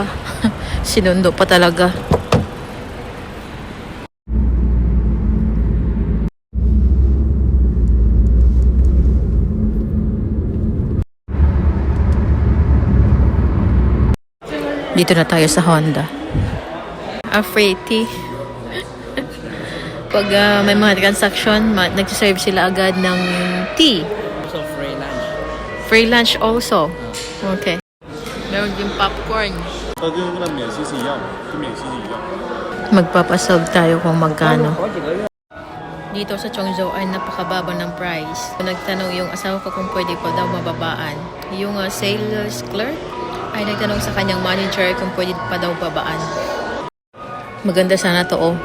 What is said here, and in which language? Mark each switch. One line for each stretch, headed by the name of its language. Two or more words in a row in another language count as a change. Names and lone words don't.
Filipino: Sinundo pa talaga. Dito na tayo sa Honda. Afraity. Pag may mga transaction, nag-serve sila agad ng tea.
English: Also free lunch. Free lunch also.
Filipino: Okay. Meron din popcorn.
Chinese: 它跟那免息是一样的，跟免息是一样。
Filipino: Magpapasolve tayo kung magkano. Dito sa Chongzhou ay napakababa ng price. Nagtanong yung asawa ko kung pwede pa daw mababaan. Yung sales clerk ay nagtanong sa kanyang manager kung pwede pa daw babaan. Maganda sana to oh.